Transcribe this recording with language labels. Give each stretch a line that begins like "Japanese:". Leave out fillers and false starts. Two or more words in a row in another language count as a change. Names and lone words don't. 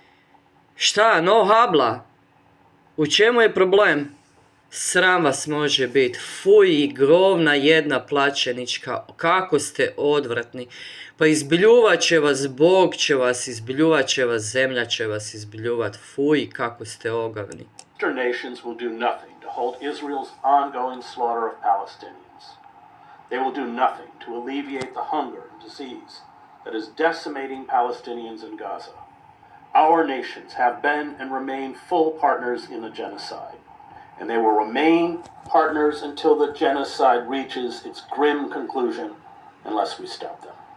Croatian: Šta,
Spanish: no habla?
Croatian: U čemu je problem? Sram vas može biti. Fuj, govna jedna plaćenička. Kako ste odvratni. Pa izbljuvat će vas, Bog će vas, izbljuvat će vas, zemlja će vas izbljuvat. Fuj, kako ste ogavni.
English: Nations will do nothing to halt Israel's ongoing slaughter of Palestinians. They will do nothing to alleviate the hunger and disease that is decimating Palestinians in Gaza. Our nations have been and remain full partners in the genocide, and they will remain partners until the genocide reaches its grim conclusion unless we stop them.